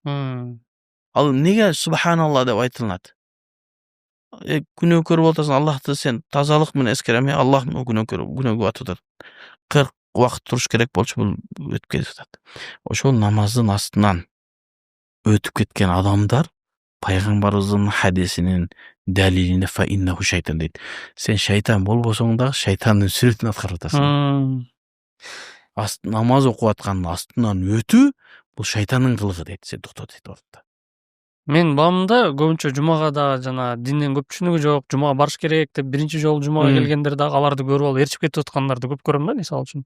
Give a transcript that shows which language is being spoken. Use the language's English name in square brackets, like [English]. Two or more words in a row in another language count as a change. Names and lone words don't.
[Kyrgyz] Ал эмнеге субханалла деп айтылат? Күнөөкөр болуп атасың, Аллахты сен тазалык менен эскерем, Аллах күнөөгө атып атат. 40 убакыт туруш керек болчу, бул өтүп кетип атат. Ошол намаздын астынан өтүп кеткен адамдар пайгамбарыбыздын хадисинин далилине [Arabic] فإنه شيطان [Kyrgyz] дейт. Сен шайтан болбосоң дагы шайтандын сүрөтүн аткарып атасың. Намаз окуп аткандын астынан өтүү бул шайтандын кылыгы дейт. Сен токто дейт ордунда. Мен баамда көбүнчө жумага да жана динден көп түшүнүгү жок, жумага барыш керек деп биринчи жолу жумага келгендер дагы аларды көрүп алып ээрчип кетип аткандарды көп көрөм да, мисалы үчүн.